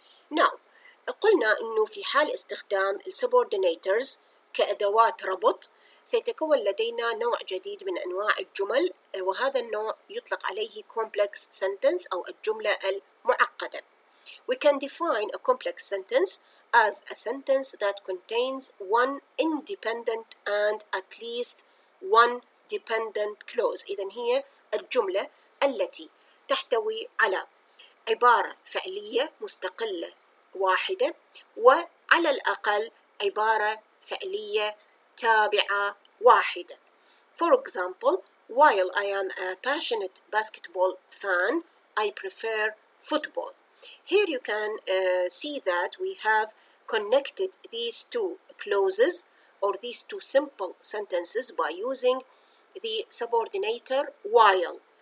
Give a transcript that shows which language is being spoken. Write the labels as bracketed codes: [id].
[ar] Now قلنا أنه في حال استخدام subordinators كأدوات ربط سيتكون لدينا نوع جديد من أنواع الجمل، وهذا النوع يطلق عليه complex sentence أو الجملة المعقدة. [en] We can define a complex sentence as a sentence that contains one independent and at least one dependent clause. [ar] إذن هي الجملة التي تحتوي على عبارة فعلية مستقلة واحدة وعلى الأقل عبارة فعلية تابعة واحدة. [en] For example, while I am a passionate basketball fan, I prefer football. Here you can see that we have connected these two clauses or these two simple sentences by using the subordinator while.